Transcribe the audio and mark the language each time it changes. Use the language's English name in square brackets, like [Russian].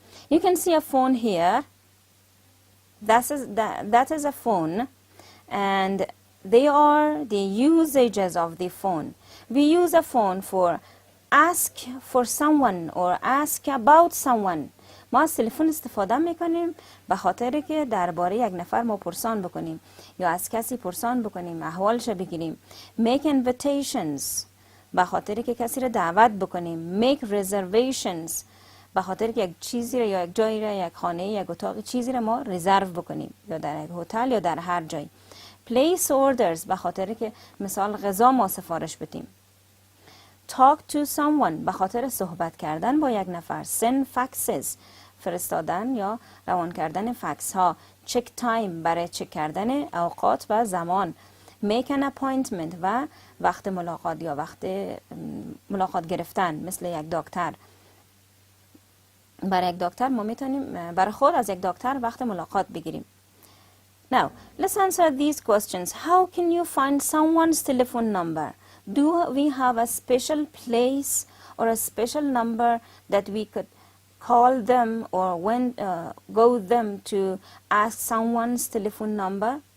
[English] You can see a phone here. That is a phone, and they are the usages of the phone. We use a phone for ask for someone or ask about someone. [Persian] ما از تلفن استفاده میکنیم به خاطر که درباره یک نفر ما پرسان بکنیم یا از کسی پرسان بکنیم، احوالش بگیریم. [English] Make invitations [Persian] به خاطر که کسی را دعوت بکنیم. [English] Make reservations [Persian] به خاطر که یک چیزی را یا یک جایی را، یک خانه، یک اتاق، چیزی را ما رزرو بکنیم، یا در یک هتل یا در هر جایی. [English] Place orders [Persian] به خاطر که مثال غذا ما سفارش بدیم. [English] Talk to someone [Persian] به خاطر صحبت کردن با یک نفر. [English] Send faxes [Persian] فرستادن یا روان کردن فکس ها. [English] Check time [Persian] برای چک کردن اوقات و زمان. [English] Make an appointment [Persian] و وقت ملاقات یا وقت ملاقات گرفتن، مثل یک دکتر. برای یک دکتر ما میتونیم برای خود از یک دکتر وقت ملاقات بگیریم. [English] Now, let's answer these questions. How can you find someone's telephone number? Do we have a special place or a special number that we could call them or when go them to ask someone's telephone number?